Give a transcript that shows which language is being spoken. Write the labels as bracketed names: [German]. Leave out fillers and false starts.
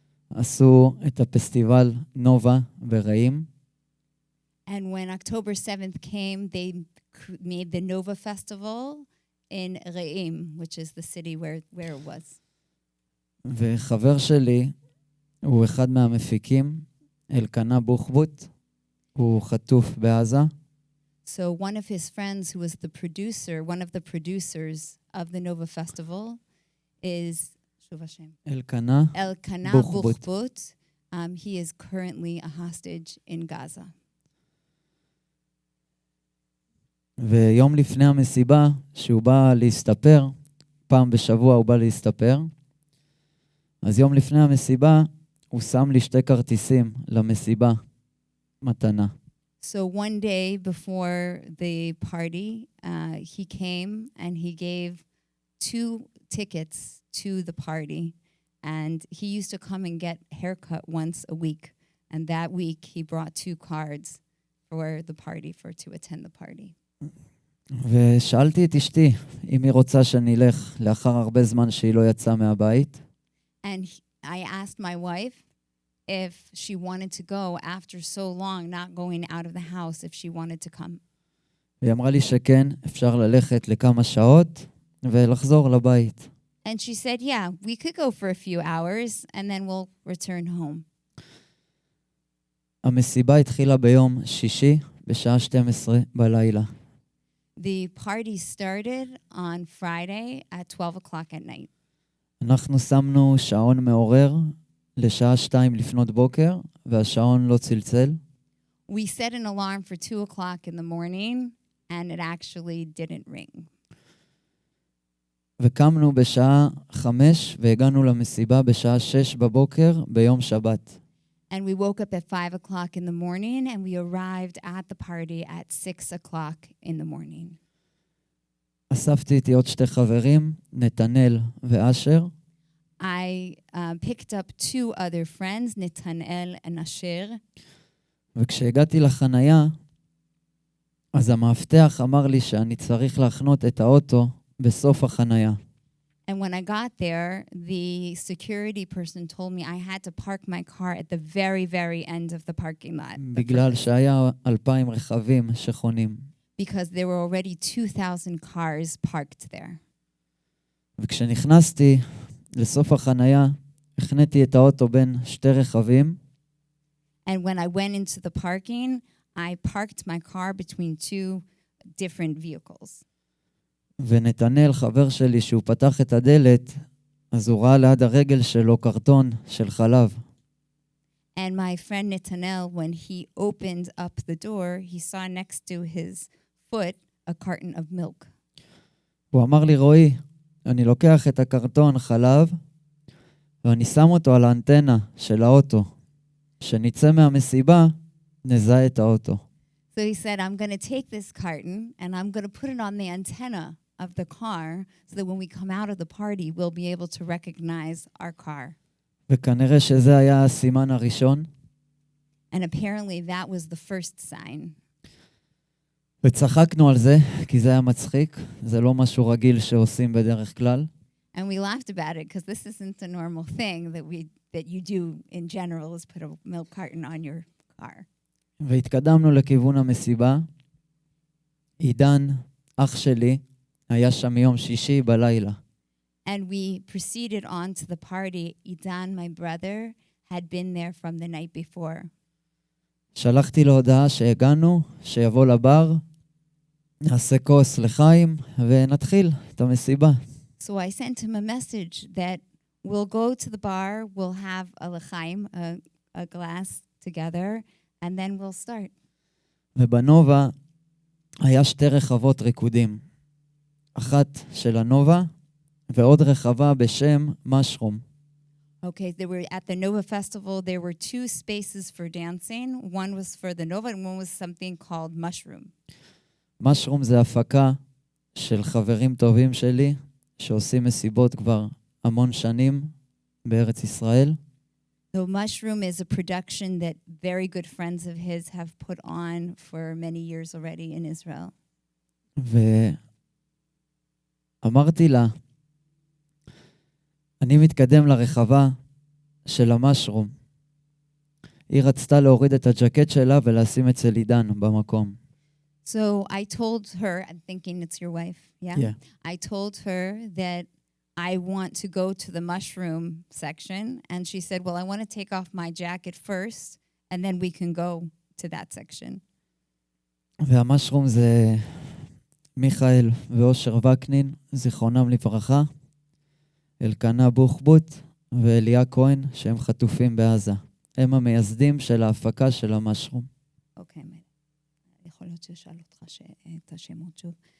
[Hebrew] עשו את הפסטיבל נובה ברעים. [English] And when October 7th came, they made the Nova Festival in Re'im, which is the city where it was. [Hebrew] וחבר שלי הוא אחד מהמפיקים, אלקנה בוחבוט, הוא חטוף בעזה. [English] So one of his friends who was the producer, one of the producers of the Nova Festival is [Hebrew] אלקנה [English] Elkana Buchbut. Buchbut. He is currently a hostage in Gaza. [Hebrew] ויום לפני המסיבה, שהוא בא להסתפר, פעם בשבוע הוא בא להסתפר, אז יום לפני המסיבה הוא שם לי 2 כרטיסים למסיבה, מתנה. [English] So one day before the party, he came and he gave 2 tickets to the party. And he used to come and get haircut once a week. And that week he brought 2 cards for the party, to attend the party. [Hebrew] ושאלתי את אשתי אם היא רוצה שאני אלך לאחר הרבה זמן שהיא לא יצאה מהבית. [English] And I asked my wife if she wanted to go after so long not going out of the house, if she wanted to come. [Hebrew] והיא אמרה לי שכן, אפשר ללכת לכמה שעות ולחזור לבית. [English] And she said, yeah, we could go for a few hours and then we'll return home. [Hebrew] המסיבה התחילה ביום שישי בשעה 12 בלילה. [English] The party started on Friday at 12 o'clock at night. [Hebrew] אנחנו שמנו שעון מעורר לשעה 2 לפנות בוקר, והשעון לא צלצל. [English] We set an alarm for 2 o'clock in the morning and it actually didn't ring. [Hebrew] וקמנו בשעה 5 והגענו למסיבה בשעה 6 בבוקר ביום שבת. [English] And we woke up at 5 o'clock in the morning and we arrived at the party at 6 o'clock in the morning. [Hebrew] אספתי איתי עוד 2 חברים, נתנאל ואשר. [English] I picked up 2 other friends, Netanel and Asher. [Hebrew] וכשהגעתי לחנייה, אז המאבטח אמר לי שאני צריך להחנות את האוטו בסוף החנייה. [English] And when I got there, the security person told me I had to park my car at the very, very end of the parking lot. [Hebrew] בגלל שהיה 2,000 רכבים שחונים. [English] Because there were already 2,000 cars parked there. [Hebrew] וכשנכנסתי לסוף החנייה, הכנתי את האוטו בין 2 רכבים. [English] And when I went into the parking, I parked my car between 2 different vehicles. [Hebrew] ונתנאל, חבר שלי, שהוא פתח את הדלת, אז הוא ראה ליד הרגל שלו קרטון של חלב. [English] And my friend Netanel, when he opened up the door, he saw next to his foot a carton of milk. [Hebrew] הוא אמר לי, רועי, אני לוקח את הקרטון חלב, ואני שם אותו על האנטנה של האוטו. כשנצא מהמסיבה, נזהה את האוטו. [English] So he said, I'm going to take this carton and I'm going to put it on the antenna of the car so that when we come out of the party, we'll be able to recognize our car. [Hebrew] וכנראה שזה היה הסימן הראשון. [English] And apparently that was the first sign. [Hebrew] וצחקנו על זה, כי זה היה מצחיק. זה לא משהו רגיל שעושים בדרך כלל. [English] And we laughed about it because this isn't a normal thing that you do in general, is put a milk carton on your car. [Hebrew] והתקדמנו לכיוון המסיבה. עידן, אח שלי, היה שם יום שישי בלילה. [English] And we proceeded on to the party. Idan, my brother, had been there from the night before. [Hebrew] שלחתי לו הודעה שהגענו, שיבוא לבר, נעשה כוס לחיים ונתחיל את המסיבה. [English] So I sent him a message that we'll go to the bar, we'll have a l'chaim, a glass together, and then we'll start. [Hebrew] ובנובה היה 2 רחבות ריקודים. אחת של הנובה ועוד רחבה בשם משרום. [English] Okay, there were at the Nova Festival, there were 2 spaces for dancing. One was for the Nova and one was something called Mushroom. [Hebrew] משרום זה הפקה של חברים טובים שלי, שעושים מסיבות כבר המון שנים בארץ ישראל. [English] So Mushroom is a production that very good friends of his have put on for many years already in Israel. [Hebrew] ואמרתי לה, אני מתקדם לרחבה של המשרום. היא רצתה להוריד את הג'קט שלה ולשים אצל עידן במקום. [English] So I told her, I'm thinking it's your wife, yeah? Yeah. I told her that I want to go to the mushroom section, and she said, well, I want to take off my jacket first, and then we can go to that section. [Hebrew] והמשרום זה מיכאל ואושר וקנין, זיכרונם לברכה, אלקנה בוחבוט ואליה כהן, שהם חטופים בעזה. הם המייסדים של ההפקה של המשרום. אוקיי, יכול להיות ששאל אותך את השמות שוב.